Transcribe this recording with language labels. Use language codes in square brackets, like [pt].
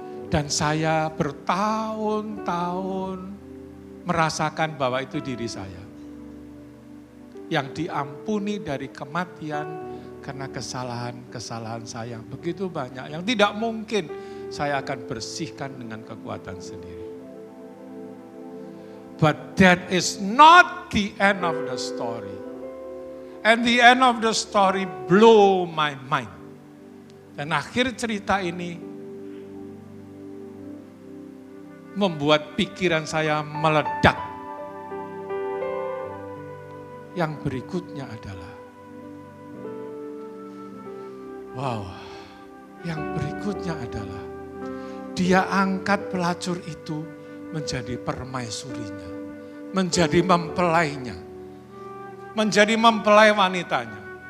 [id] Dan saya bertahun-tahun merasakan bahwa itu diri saya yang diampuni dari kematian karena kesalahan-kesalahan saya begitu banyak yang tidak mungkin saya akan bersihkan dengan kekuatan sendiri. [en] But that is not the end of the story. And the end of the story blow my mind. [id] Dan akhir cerita ini membuat pikiran saya meledak. Yang berikutnya adalah, wow, yang berikutnya adalah, dia angkat pelacur itu menjadi permaisurinya, menjadi mempelainya, menjadi mempelai wanitanya.